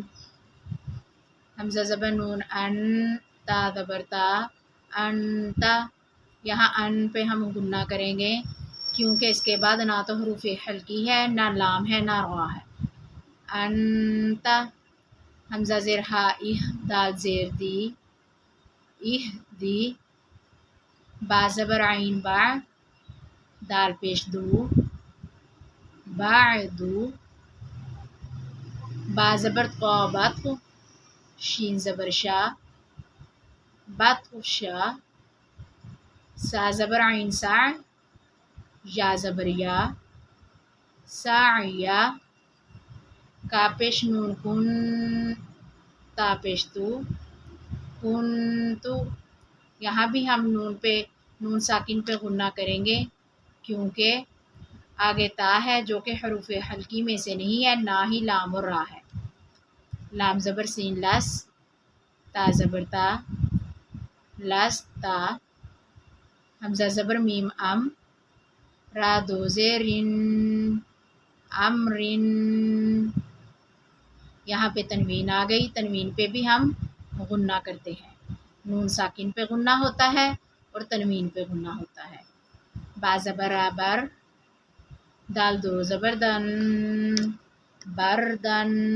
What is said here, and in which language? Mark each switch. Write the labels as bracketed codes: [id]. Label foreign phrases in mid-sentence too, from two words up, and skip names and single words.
[ur] حمزہ زبر نون ان، تا زبر تا، انتا. یہاں ان پہ ہم گنہ کریں گے کیونکہ اس کے بعد نہ تو حروف حلقی ہے، نہ لام ہے، نہ را ہے. انتا. حمزہ زیر ہا اہ، دال زیر دی، اہ دی. با زبر عین با، دال پیش دو، بعدو. با زبر قا بط، شین زبر شا، بط شا. سا زبر عین سا، یا زبر یا، ساعیا. کا پیش نون کن، تا پیش تو، کن تو. یہاں بھی ہم نون ساکن پہ غنہ کریں گے کیونکہ آگے تا ہے جو کہ حروف حلقی میں سے نہیں ہے، نہ ہی لام اور را ہے. لام زبر سین لس، تا زبر تا، لس تا. حمزہ زبر میم ام، را دو زیر رن، امرن. یہاں پہ تنوین آ گئی، تنوین پہ بھی ہم غنہ کرتے ہیں. نون ساکن پہ غنہ ہوتا ہے اور تنوین پہ غنہ ہوتا ہے. با زبر بر، دال دو زبر دن، بردن.